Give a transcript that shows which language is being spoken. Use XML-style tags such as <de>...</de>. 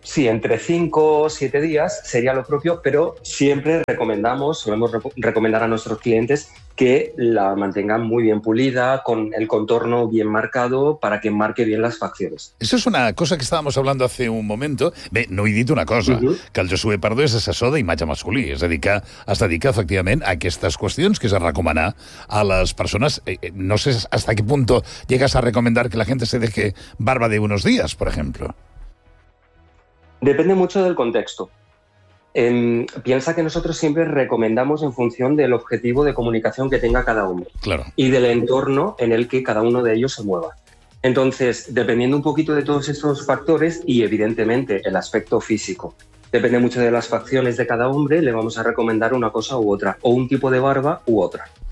<es>Sí, entre 5 o 7 días sería lo propio, pero siempre recomendamos, solemos recomendar a nuestros clientes que la mantengan muy bien pulida, con el contorno bien marcado, para que marque bien las facciones. Eso es una cosa que estábamos hablando hace un momento.</es> <ca>Bé, no he dit una cosa, que el Josué Pardo és assessor d'imatge masculí, es dedica, es dedica efectivament a aquestes qüestions, que és a recomanar a les persones.</ca> <es>No sé hasta qué punto llegas a recomendar que la gente se deje barba de unos días, por ejemplo. Depende mucho del contexto. Piensa que nosotros siempre recomendamos en función del objetivo de comunicación que tenga cada hombre. Claro. Y del entorno en el que cada uno de ellos se mueva. Entonces, dependiendo un poquito de todos estos factores y evidentemente el aspecto físico, depende mucho de las facciones de cada hombre, le vamos a recomendar una cosa u otra, o un tipo de barba u otra.</es>